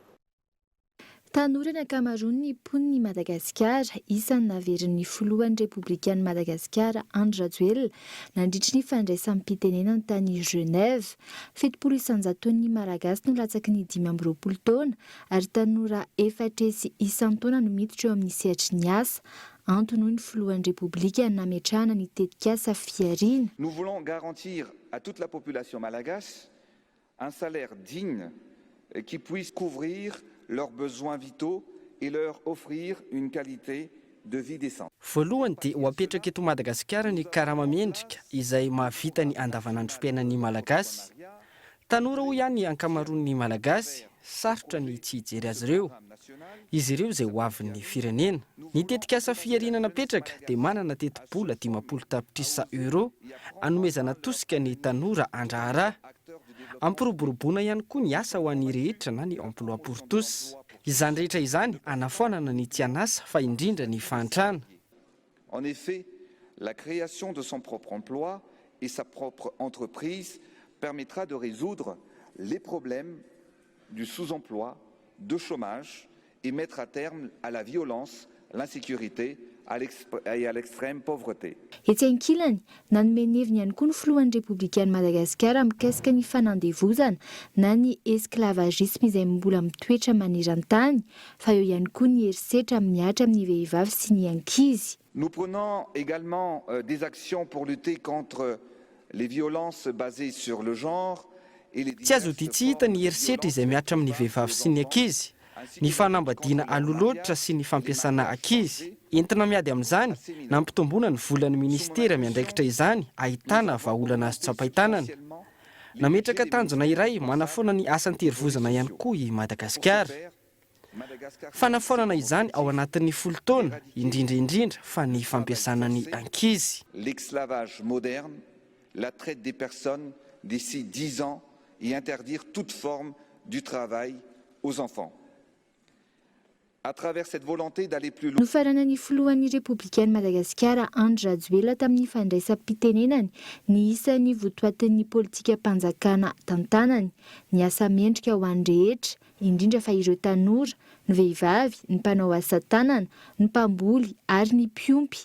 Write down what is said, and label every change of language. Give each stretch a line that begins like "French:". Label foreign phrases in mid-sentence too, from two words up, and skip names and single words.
Malagasy: Tanora ny ankamaroany ny poniny Madagasikara, isan'ny naverin'ny filohan'ny République-ny Madagasikara Andry Rajoelina nandritry ny fandraisam-pitenenana tany Genève. 700 isan-jaton'ny Malagasy no latsaky ny 5 taona ary tanora 4 sy isan-taona no miditra eo amin'ny sehatry ny asa. Antony ny filohan'ny République nametrahana ny tetikasa fiarina.
French: Nous voulons garantir à toute la population malagache un salaire digne qui puisse couvrir leurs besoins vitaux et leur offrir une qualité de vie décente.
Malagasy: Voalohany dia ho apetraka eto Madagasikara ny karama mendrika izay mahavita ny andavanandrom-piainan'ny Malagasy. Tanora ho ihany ankamaroan'ny Malagasy, sarotra ny tsy hijery azy ireo. Izy ireo izay ho avin'ny firenena. Ny tetikasa fiarinana petraka dia manana teti-bola 50 tapitrisa euro anomezana tosika ny tanora andraharaha. Ampiroboroboana ihany koa ny asa ho an'ny rehetra na ny
French: emploi pour tous.
Malagasy: Izany rehetra izany anafoanana ny tsy anasa fa indrindra ny fantrana.
French: En effet, la création de son propre emploi et sa propre entreprise permettra de résoudre les problèmes du sous-emploi, de chômage et mettre à terme à la violence, l'insécurité et à l'extrême pauvreté.
Malagasy: Etsy ankilany, nanome heviny ihany koa ny filohan'ny République-ny Madagasikara mikasika ny fanandevozana na ny esclavagisme izay mbola mitoetra maneran-tany, fa eo ihany koa ny herisetra miatra amin'ny vehivavy sy ny ankizy.
French: Nous prenons également des actions pour lutter contre les violences basées sur le genre et les...
Malagasy: Tsy azo tsy hita ny herisetra izay miatra amin'ny vehivavy sy ny ankizy. Ny fanambadiana alolotra sy ny fampiasana ankizy. Entina miady amin'izany, nampitomboana ny volan'ny ministera miandraikitra izany, ahitana vahaolana azo tsapahitanana. Nametraka tanjona iray manafoana ny asan-terivozana ihany koa i Madagasikara. Fanafonana izany ao anatin'ny 10 taona, indrindra fa ny fampiasana ny ankizy.
French: L'esclavage moderne, la traite des personnes d'ici 10 ans et interdire toute forme du travail aux enfants. À travers cette volonté d'aller plus loin.
Malagasy: Nofarana ny filohan'ny Republikainy Madagasikara Andry Rajoelina tamin'ny fandraisam-pitenenany ny isan'ny votoatin'ny politika mpanjakana tantanany, ny asa mendrika ho an'ny rehetra, indrindra fa ireo tanora, ny vehivavy, ny mpanao asa tanana, ny mpamboly ary ny mpiompy.